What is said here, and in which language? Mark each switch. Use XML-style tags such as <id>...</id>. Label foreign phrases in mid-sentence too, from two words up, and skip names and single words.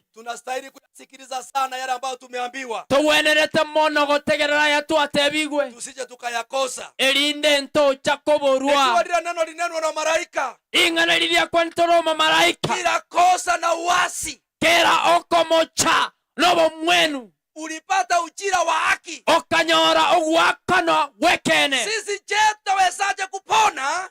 <sw>Tunastahili kusikiliza sana yale ambayo tumeambiwa.</sw> <guz>Tuwenerete mono gotegerera yatu atebigwe.</guz> <sw>Tusije tukayakosa.</sw> <guz>Elinde nto chakoborua.</guz> <sw>Ndio neno linenwa na malaika.</sw> <guz>Ingana lilia kwa ntoro malaika.</guz> <sw>Kila kosa na uasi.</sw> <guz>Kera okomocha lobo mwenu.</guz> <sw>Ulipata ujira wa haki.</sw> <guz>Okanyora ogwakano wekene.</guz> <sw>Sisi je tawezaje kupona?</sw>